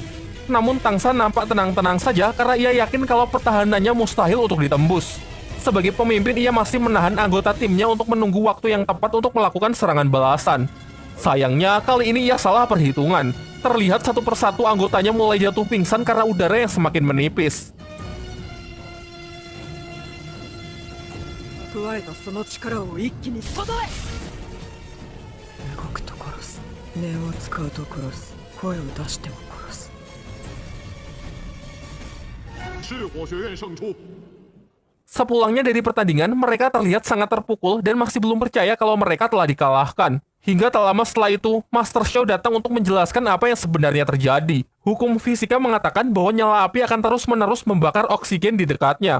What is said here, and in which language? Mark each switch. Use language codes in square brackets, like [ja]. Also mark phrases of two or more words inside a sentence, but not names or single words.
[id] Namun Tang San nampak tenang-tenang saja karena ia yakin kalau pertahanannya mustahil untuk ditembus. Sebagai pemimpin, ia masih menahan anggota timnya untuk menunggu waktu yang tepat untuk melakukan serangan balasan. Sayangnya, kali ini ia salah perhitungan. Terlihat satu persatu anggotanya mulai jatuh pingsan karena udara yang semakin menipis. [ja] 加えたその力を一気に外へ。動くと殺す、念を使うと殺す、声を出しても殺す。 [zh] 赤火学院胜出。 [id] Sepulangnya dari pertandingan, mereka terlihat sangat terpukul dan masih belum percaya kalau mereka telah dikalahkan. Hingga tak lama setelah itu, Master Xiao datang untuk menjelaskan apa yang sebenarnya terjadi. Hukum fisika mengatakan bahwa nyala api akan terus-menerus membakar oksigen di dekatnya.